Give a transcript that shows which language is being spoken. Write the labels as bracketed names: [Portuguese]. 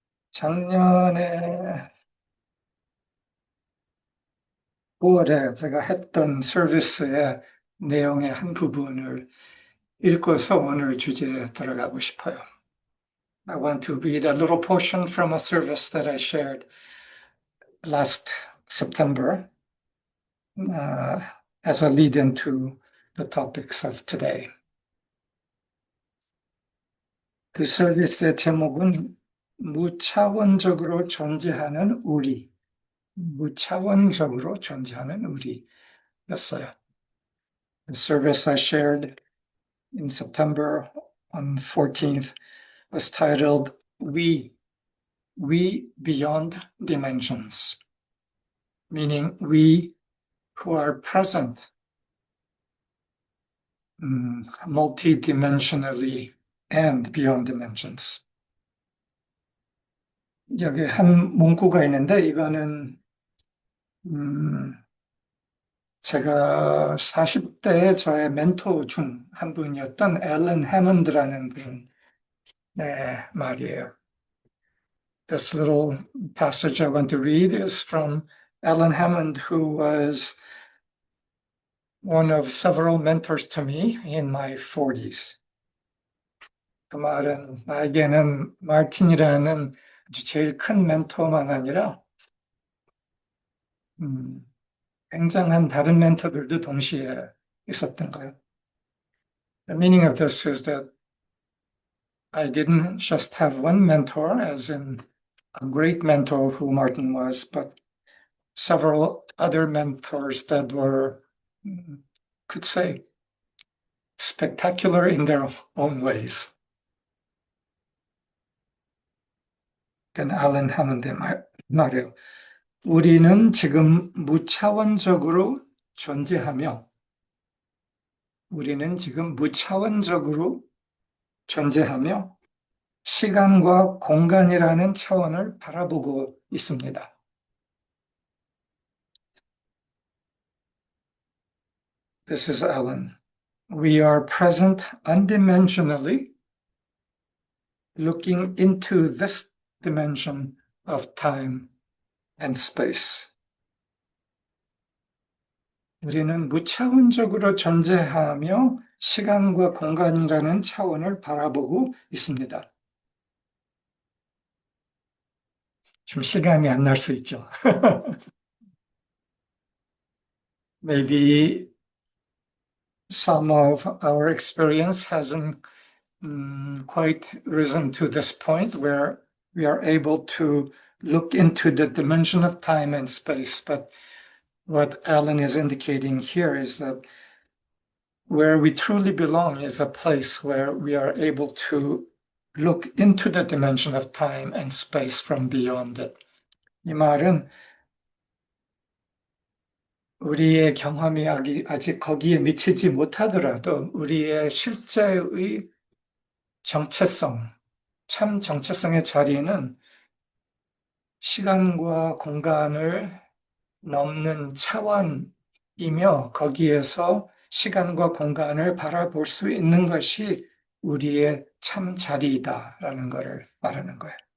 [Korean] 작년에 9월에 제가 했던 서비스의 내용의 한 부분을 읽고서 오늘 주제에 들어가고 싶어요. [English] I want to read a little portion from a service that I shared last September as a lead-in to the topics of today. [Korean] 그 서비스의 제목은 무차원적으로 존재하는 우리, 무차원적으로 존재하는 우리였어요. [English] The service I shared in September on 14th was titled We Beyond Dimensions, meaning we who are present multidimensionally and beyond dimensions. [Korean] 여기 한 문구가 있는데 이거는 제가 40대의 저의 멘토 중 한 분이었던 앨런 해먼드라는 분의 말이에요. [English] This little passage I want to read is from Alan Hammond, who was one of several mentors to me in my 40s. [Korean] 그 말은 나에게는 마틴이라는 아주 제일 큰 멘토만 아니라 굉장한 다른 멘토들도 동시에 있었던 거예요. [English] The meaning of this is that I didn't just have one mentor, as in a great mentor who Martin was, but several other mentors that were, could say, spectacular in their own ways. [Korean] 그건 알len 하몬드의 말이에요. 우리는 지금 무차원적으로 존재하며, 우리는 지금 무차원적으로 존재하며, 시간과 공간이라는 차원을 바라보고 있습니다. [English] This is Allen. We are present undimensionally, looking into this dimension of time and space. [Korean] 우리는 무차원적으로 존재하며 시간과 공간이라는 차원을 바라보고 있습니다. 좀 실감이 안 날 수 있죠. [English] Maybe some of our experience hasn't quite risen to this point where we are able to look into the dimension of time and space. But what Alan is indicating here is that where we truly belong is a place where we are able to look into the dimension of time and space from beyond it. [Korean] 이 말은 우리의 경험이 아직 거기에 미치지 못하더라도 우리의 실제의 정체성, 참 정체성의 자리는 시간과 공간을 넘는 차원이며 거기에서 시간과 공간을 바라볼 수 있는 것이 우리의 참 자리이다라는 것을 말하는 거예요.